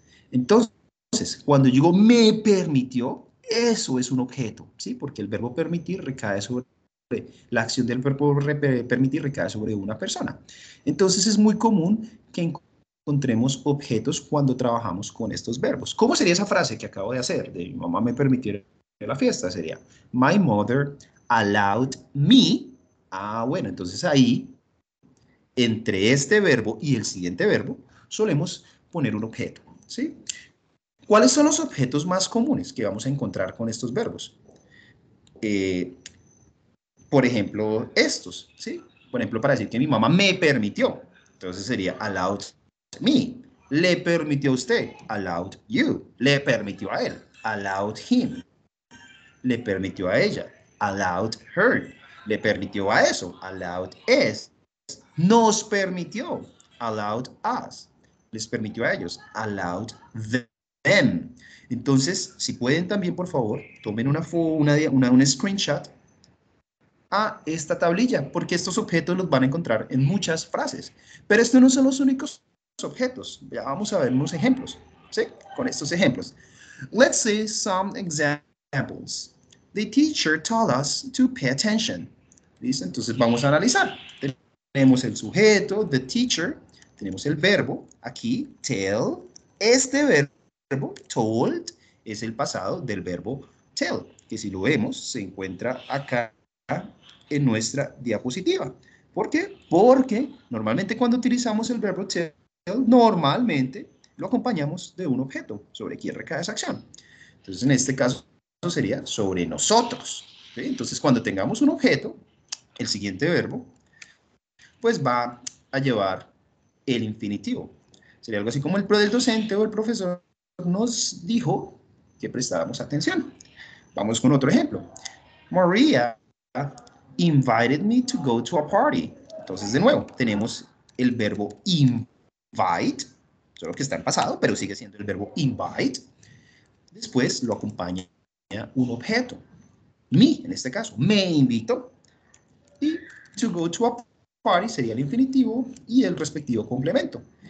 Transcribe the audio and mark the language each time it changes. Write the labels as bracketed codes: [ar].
[es] Entonces, cuando yo digo me permitió, eso es un objeto, ¿sí? Porque el verbo permitir recae sobre, la acción del verbo permitir recae sobre una persona. Entonces, es muy común que encontremos objetos cuando trabajamos con estos verbos. ¿Cómo sería esa frase que acabo de hacer? De mi mamá me permitió ir a la fiesta. Sería, [en] my mother allowed me. [es] Ah, bueno, entonces ahí entre este verbo y el siguiente verbo, solemos poner un objeto, ¿sí? ¿Cuáles son los objetos más comunes que vamos a encontrar con estos verbos? Por ejemplo, estos, ¿sí? Por ejemplo, para decir que mi mamá me permitió, entonces sería [en] allowed me. [es] Le permitió a usted, [en] allowed you. [es] Le permitió a él, [en] allowed him. [es] Le permitió a ella, [en] allowed her. [es] Le permitió a eso, [en] allowed es. [es] Nos permitió, [en] allowed us. [es] Les permitió a ellos, [en] allowed them. [es] Entonces, si pueden también, por favor, tomen un screenshot a esta tablilla, porque estos objetos los van a encontrar en muchas frases. Pero estos no son los únicos objetos. Ya vamos a ver unos ejemplos, ¿sí? Con estos ejemplos. [en] Let's see some examples. The teacher told us to pay attention. [es] ¿Listo? Entonces vamos a analizar. Tenemos el sujeto, [en] the teacher, [es] tenemos el verbo, aquí, tell. Este verbo, told, es el pasado del verbo tell, que si lo vemos, se encuentra acá en nuestra diapositiva. ¿Por qué? Porque normalmente cuando utilizamos el verbo tell, normalmente lo acompañamos de un objeto sobre quien recae esa acción. Entonces, en este caso sería sobre nosotros. ¿Sí? Entonces, cuando tengamos un objeto, el siguiente verbo, pues va a llevar el infinitivo. Sería algo así como el docente o el profesor nos dijo que prestáramos atención. Vamos con otro ejemplo. [en] Maria invited me to go to a party. [es] Entonces, de nuevo, tenemos el verbo invite, solo que está en pasado, pero sigue siendo el verbo invite. Después lo acompaña un objeto. Me, en este caso, me invito. Y [en] to go to a party [es] sería el infinitivo y el respectivo complemento.